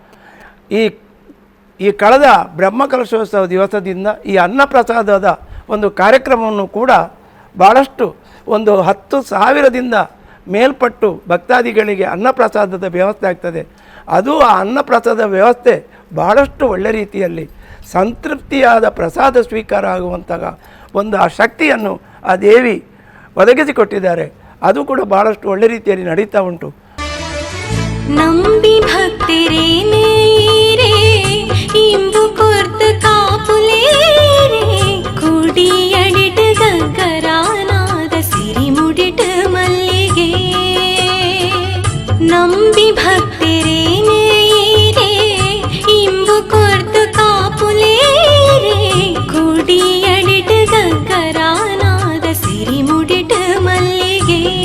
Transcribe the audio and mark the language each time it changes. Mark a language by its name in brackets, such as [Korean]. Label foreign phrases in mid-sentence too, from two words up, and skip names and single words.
[Kannada] ಈ ಕಳೆದ ಬ್ರಹ್ಮಕಲಶೋತ್ಸವ ದಿವಸದಿಂದ ಈ ಅನ್ನಪ್ರಸಾದದ ಒಂದು ಕಾರ್ಯಕ್ರಮವನ್ನು ಕೂಡ ಭಾಳಷ್ಟು ಒಂದು 10,000ದಿಂದ ಮೇಲ್ಪಟ್ಟು ಭಕ್ತಾದಿಗಳಿಗೆ ಅನ್ನಪ್ರಸಾದದ ವ್ಯವಸ್ಥೆ ಆಗ್ತದೆ. ಅದು ಆ ಅನ್ನಪ್ರಸಾದ ವ್ಯವಸ್ಥೆ ಭಾಳಷ್ಟು ಒಳ್ಳೆ ರೀತಿಯಲ್ಲಿ ಸಂತೃಪ್ತಿಯಾದ ಪ್ರಸಾದ ಸ್ವೀಕಾರ ಆಗುವಂತಹ ಒಂದು ಆ ಶಕ್ತಿಯನ್ನು ಆ ದೇವಿ ಒದಗಿಸಿಕೊಟ್ಟಿದ್ದಾರೆ. ಅದು ಕೂಡ ಭಾಳಷ್ಟು ಒಳ್ಳೆ ರೀತಿಯಲ್ಲಿ ನಡೀತಾ ಉಂಟು. [Tulu] ನಂಬಿ ಭಕ್ತಿರೇ ನೇರೆ ಇಂಬು ಕೊರ್ದು ಕಾಪುಲೇರೆ ಕುಡಿಯಡಿಟ್ ಗಗ್ಗರಾನಾದ ಸಿರಿ ಮುಡಿಟ್ ಮಲ್ಲಿಗೆ ನಂಬಿ ಭಕ್ತಿರೇ ನೇರೆ ಇಂಬು ಕೊರ್ದು ಕಾಪುಲೇರೆ ಕುಡಿಯಡಿಟ್ ಗಗ್ಗರಾನಾದ ಸಿರಿ ಮುಡಿಟ್ ಮಲ್ಲಿಗೆ